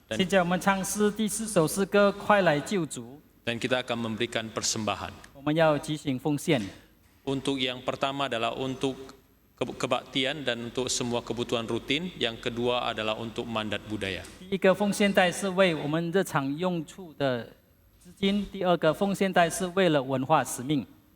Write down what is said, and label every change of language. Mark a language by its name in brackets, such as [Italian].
[Chinese] 现在我们唱诗第4首诗歌《快来救主》， [Indonesian] Dan kita akan memberikan persembahan. [Chinese] 我们要举行奉献。 [Indonesian] Untuk yang pertama adalah untuk kebaktian dan untuk semua kebutuhan rutin. Yang kedua adalah untuk mandat budaya. [Chinese] 第一个奉献袋是为我们日常用处的资金，第二个奉献袋是为了文化使命。